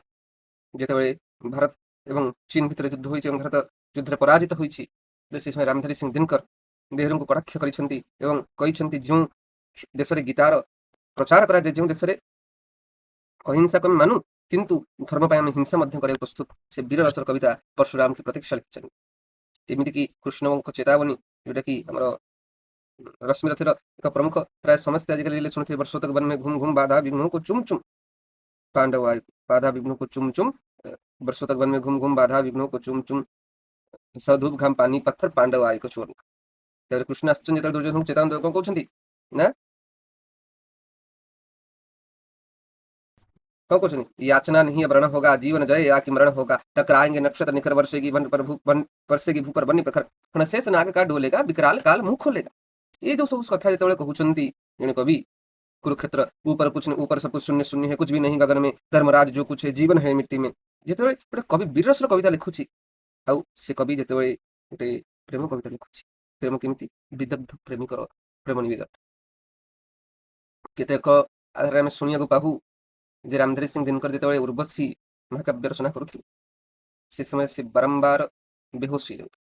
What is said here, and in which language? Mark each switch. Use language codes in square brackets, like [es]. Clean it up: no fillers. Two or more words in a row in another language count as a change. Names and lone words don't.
[or] ଯେତେବେଳେ ଭାରତ ଏବଂ ଚୀନ ଭିତରେ ଯୁଦ୍ଧ ହୋଇଛି ଏବଂ ଭାରତ ଯୁଦ୍ଧରେ ପରାଜିତ ହୋଇଛି, ସେ ସମୟରେ ରାମଧାରୀ ସିଂ ଦିନକର ନେହେରୁଙ୍କୁ କଟାକ୍ଷ କରିଛନ୍ତି ଏବଂ କହିଛନ୍ତି ଯେଉଁ ଦେଶରେ ଗୀତାର ପ୍ରଚାର କରାଯାଏ, ଯେଉଁ ଦେଶରେ ଅହିଂସାକୁ ଆମେ ମାନୁ କିନ୍ତୁ ଧର୍ମ ପାଇଁ ଆମେ ହିଂସା ମଧ୍ୟ କରିବାକୁ ପ୍ରସ୍ତୁତ, ସେ ବୀର ରସର କବିତା ପରଶୁରାମଙ୍କୁ ପ୍ରତୀକ୍ଷା ଲେଖିଛନ୍ତି। ଏମିତିକି କୃଷ୍ଣଙ୍କ ଚେତାବନୀ ଯୋଉଟାକି ଆମର ରଶ୍ମିରଥୀର ଏକ ପ୍ରମୁଖ, ପ୍ରାୟ ସମସ୍ତେ ଆଜିକାଲି ଶୁଣିଥିବେ, [hi] वर्षों तक वन में घूम घूम बाधा विघ्नों को चुम चुम पांडव आए, बाधा विघ्नों को चुम चुम, वर्षों तक वन में घूम घूम बाधा विघ्नों को चुम चुम, सधूप घाम पानी पत्थर पांडव आए को छोड़। [or] ତାପରେ କୃଷ୍ଣ ଆସୁଛନ୍ତି ଯେତେବେଳେ ଦୁର୍ଯ୍ୟୋଧନଙ୍କୁ ଚେତାବନୀ ଦେବାକୁ କଣ କହୁଛନ୍ତି ନା [hi] कौन कुछ नहीं, याचना नहीं है, व्रण होगा जीवन जय या कि मरण होगा, टकराएंगे नक्षत्र निखर, वर्षेगी वन पर वन वर्षेगी भू पर बनी प्रखर, फणशेष नाग का डोलेगा, विकराल काल मुंह खोलेगा। ये जो सब [or] କଥା ଯେତେବେଳେ କହୁଛନ୍ତି ଜଣେ କବି, [hi] कुरुक्षेत्र ऊपर कुछ नहीं, ऊपर सब कुछ शून्य शून्य है, कुछ भी नहीं गगन में, धर्मराज जो कुछ है, जीवन है मिट्टी में। [or] ଯେତେବେଳେ ଗୋଟେ କବି ବୀରରସର କବିତା ଲେଖୁଛି ଆଉ ସେ କବି ଯେତେବେଳେ ଗୋଟେ ପ୍ରେମ କବିତା ଲେଖୁଛି, ପ୍ରେମ କେମିତି ବିଦଗ୍ଧ ପ୍ରେମିକର ପ୍ରେମ ନିବେଦନ କେତେକ ଆଧାରରେ ଆମେ ଶୁଣିବାକୁ ପାଉ ଯେ ରାମଧାରୀ ସିଂ ଦିନକର ଯେତେବେଳେ ଉର୍ବଶୀ ମହାକାବ୍ୟ ରଚନା କରୁଥିଲେ ସେ ସମୟରେ ସେ ବାରମ୍ବାର ବେହୋସ ହେଇଯାଉଥିଲେ।